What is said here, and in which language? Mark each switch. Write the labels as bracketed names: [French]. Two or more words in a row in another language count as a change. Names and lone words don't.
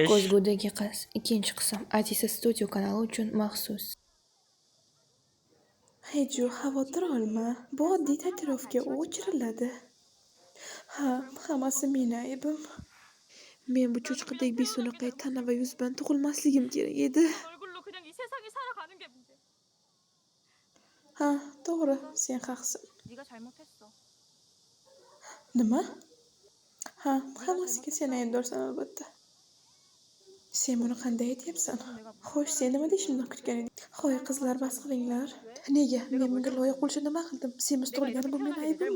[Uzbek] Ko'zgudagi qiz 2-qism Atisa Studio kanali uchun maxsus. Hiju, xavotir olma. Bu oddiy tatuirovka, u o'chiriladi. Ha, hammasi meni aybim. Men bu cho'chqadek besunaqay tana va yuz bilan tug'ilmasligim kerak edi. [Korean] 얼굴로 그냥 이 세상이 살아가는 게 문제. [Uzbek] Ha, to'g'ri, sen haqsan. [Korean] 네가 잘못했어. [Uzbek] Nima? Ha, hammasiga sen aybdorsan albatta. Sen buni qanday aytyapsan? Xo'sh, sen nima deyishimni kutgan eding? Hoy, qizlar, bas qilinglar. Nega? Men bunga loyiq bo'lishni nima qildim? Semiz tug'ilgani bu meni aybimmi?